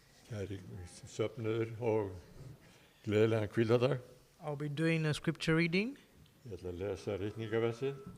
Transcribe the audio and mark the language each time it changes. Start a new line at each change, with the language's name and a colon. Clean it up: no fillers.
Icelandic: Kæri söfnuður og gleðilegan hvíladag.
English: I'll be doing a scripture reading
Icelandic: Ég ætla að lesa ritningaversið.